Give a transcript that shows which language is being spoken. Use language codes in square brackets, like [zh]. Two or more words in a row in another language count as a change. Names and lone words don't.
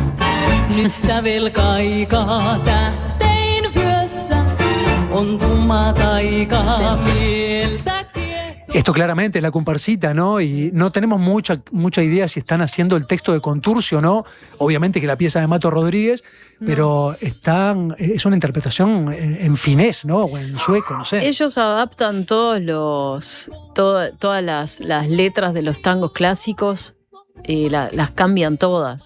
[fi] nyt sävel kaikaa tähtein vyössä, on tumma taika mieltä. [es] Esto claramente es la comparsita, ¿no? Y no tenemos mucha idea si están haciendo el texto de Contursi o no. Obviamente que la pieza de Mato Rodríguez, pero es una interpretación en finés, ¿no? O en sueco, no sé. Ellos adaptan todas las letras de los tangos clásicos, las cambian todas.